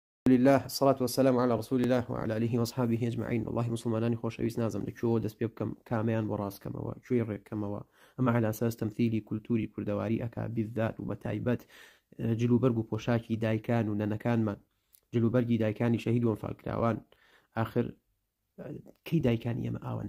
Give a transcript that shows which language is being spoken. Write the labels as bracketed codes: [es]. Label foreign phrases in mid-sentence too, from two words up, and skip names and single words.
[ar] لله الصلاة والسلام على رسول الله وعلى آله وأصحابه أجمعين. [ckb] والله مسلمانانی خۆشەویست نازم لە کوێوە دەست پێ بکەم کامیان بۆ ڕاستکەمەوە کوێی ڕێککەمەوە ئەمە على ئەساس تەمثیلی کولتوری کوردەواری ئەکا بالذات و بەتایبەت جلوبەرگ و پۆشاکی دایکان و نەنەکانمان جلوبەرگی دایکانی شەهید و ئەنفالکراوان آخر کەی دایکانی ئێمە ئاوە